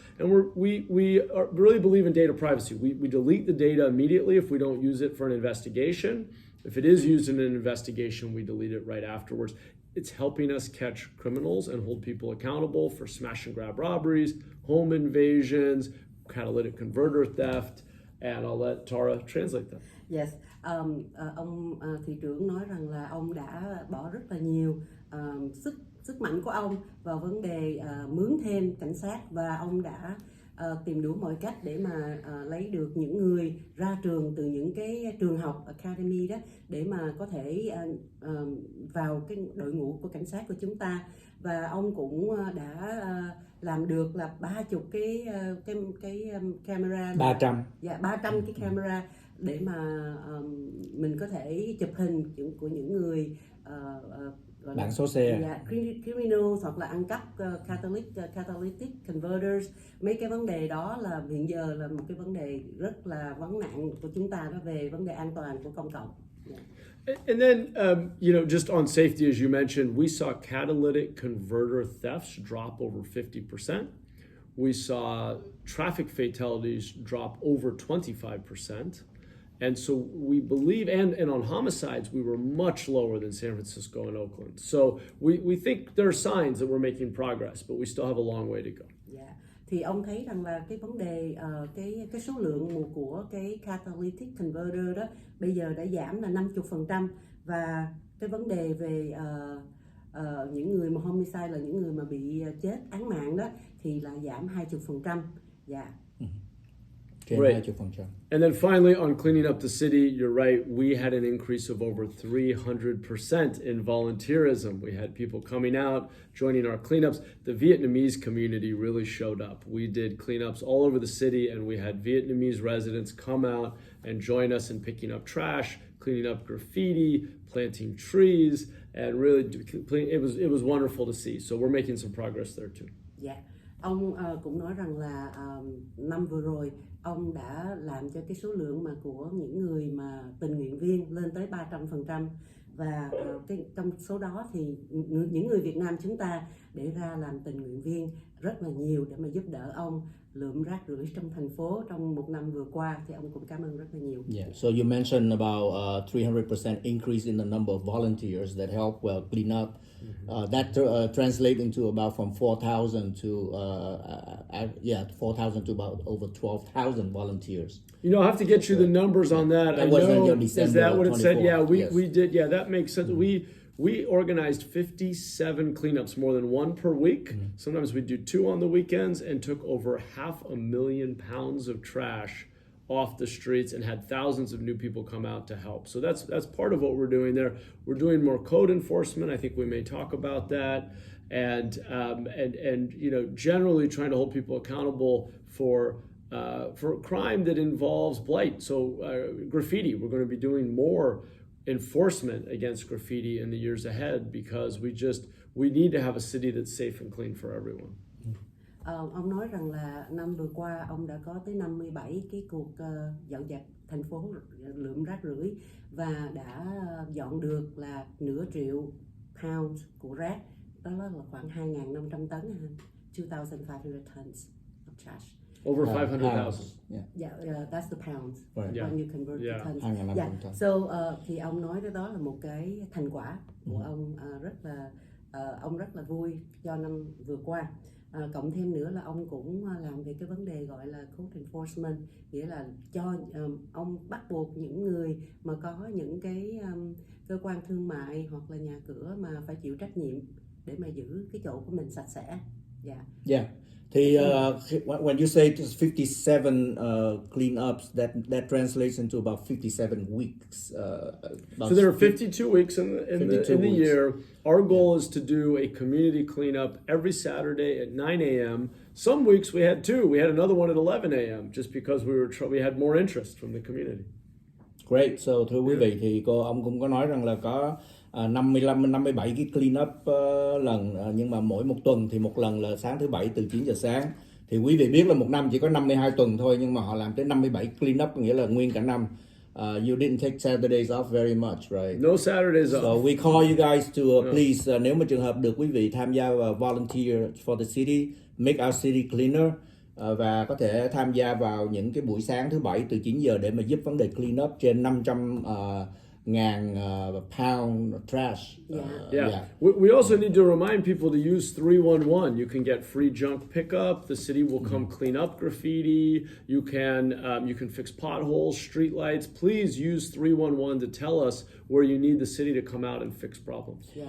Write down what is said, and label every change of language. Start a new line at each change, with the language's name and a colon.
English: And we really believe in data privacy. We delete the data immediately if we don't use it for an investigation. If it is used in an investigation, we delete it right afterwards. It's helping us catch criminals and hold people accountable for smash and grab robberies, home invasions, catalytic converter theft, and I'll let Tara translate that. Yes.
Vietnamese: Ông thị trưởng nói rằng là ông đã bỏ rất là nhiều sức mạnh của ông vào vấn đề mướn thêm cảnh sát, và ông đã tìm đủ mọi cách để mà lấy được những người ra trường từ những cái trường học academy đó để mà có thể vào cái đội ngũ của cảnh sát của chúng ta. Và ông cũng đã làm được là 30 cái camera, 300. Dạ, 300 cái camera để mà mình có thể chụp hình của những người gọi Bản số xe.
English: Yeah, criminals
Vietnamese: hoặc là ăn cắp catalytic converters. Mấy cái vấn đề đó là hiện giờ là một cái vấn đề rất là vấn nạn của chúng ta đó, về vấn đề an toàn của công cộng.
English: Yeah. And then, just on safety, as you mentioned, we saw catalytic converter thefts drop over 50%. We saw traffic fatalities drop over 25%. And so we believe, and on homicides, we were much lower than San Francisco and Oakland. So we think there are signs that we're making progress, but we still have a long way to go. Yeah.
Vietnamese: Thì ông thấy rằng là cái vấn đề cái số lượng của cái catalytic converter đó bây giờ đã giảm là 50%, và cái vấn đề về những người mà homicide là những người mà bị chết án mạng đó thì là giảm 20%.
English: Yeah. Right. And then finally, on cleaning up the city, you're right, we had an increase of over 300% in volunteerism. We had people coming out, joining our cleanups. The Vietnamese community really showed up. We did cleanups all over the city, and we had Vietnamese residents come out and join us in picking up trash, cleaning up graffiti, planting trees, and really, it was wonderful to see. So we're making some progress there too. Yeah.
Vietnamese: Ông cũng nói rằng là năm vừa rồi ông đã làm cho cái số lượng mà của những người mà tình nguyện viên lên tới 300%, và trong số đó thì những người Việt Nam chúng ta để ra làm tình nguyện viên rất là nhiều để mà giúp đỡ ông lượm rác rưởi trong thành phố trong một năm vừa qua, thì ông cũng cảm ơn rất là nhiều.
English: Yeah, so you mentioned about 300% increase in the number of volunteers that help clean up. That translates into about from 4,000 to 4,000 to about over 12,000 volunteers. I'll have to get you the numbers on that. That I was know. in December Is that what it said? 24? Yeah, Yes. we did. Yeah, that makes sense. We organized 57 cleanups, more than one per week. Sometimes we do 2 on the weekends, and took over 500,000 pounds of trash off the streets and had thousands of new people come out to help. So that's part of what we're doing there. We're doing more code enforcement. I think we may talk about that, and generally trying to hold people accountable for crime that involves blight. So graffiti, we're going to be doing more enforcement against graffiti in the years ahead, because we need to have a city that's safe and clean for everyone.
Vietnamese: Ông nói rằng là năm vừa qua ông đã có tới 57 cái cuộc dọn dẹp thành phố lượm rác rưởi, và đã dọn được là nửa triệu pounds của rác, đó là khoảng 2.500 tấn,
English: 2,500 tons of trash. Over 500,000. Yeah, that's the pounds. Right. When you convert to tons. 2.500 tons.
Vietnamese: So thì ông nói đó là một cái thành quả của ông, ông rất là vui cho năm vừa qua. Cộng thêm nữa là ông cũng làm về cái vấn đề gọi là code enforcement, nghĩa là cho ông bắt buộc những người mà có những cái cơ quan thương mại hoặc là nhà cửa mà phải chịu trách nhiệm để mà giữ cái chỗ của mình sạch sẽ.
English: Yeah. Thì when you say 57 cleanups, that translates into about 57 weeks. So there are 52 weeks in the year. Our goal is to do a community cleanup every Saturday at 9 a.m. Some weeks we had 2. We had another one at 11 a.m. just because we had more interest from the community. Great.
Vietnamese: So thưa quý vị, thì ông cũng có nói rằng là có 57 cái clean up lần, nhưng mà mỗi một tuần thì một lần là sáng thứ Bảy từ 9 giờ sáng. Thì quý vị biết là một năm chỉ có 52 tuần thôi, nhưng mà họ làm tới 57 clean up, nghĩa là nguyên cả năm.
English: You didn't take Saturdays off very much, right? No Saturdays off. So we call you guys to please,
Vietnamese: nếu mà trường hợp được quý vị tham gia vào
English: volunteer for the city, make our city cleaner,
Vietnamese: và có thể tham gia vào những cái buổi sáng thứ Bảy từ 9 giờ để mà giúp vấn đề clean up trên 500 ngàn pound trash.
English: Yeah. We also need to remind people to use 311. You can get free junk pickup. The city will come clean up graffiti. You can fix potholes, street lights. Please use 311 to tell us where you need the city to come out and fix problems.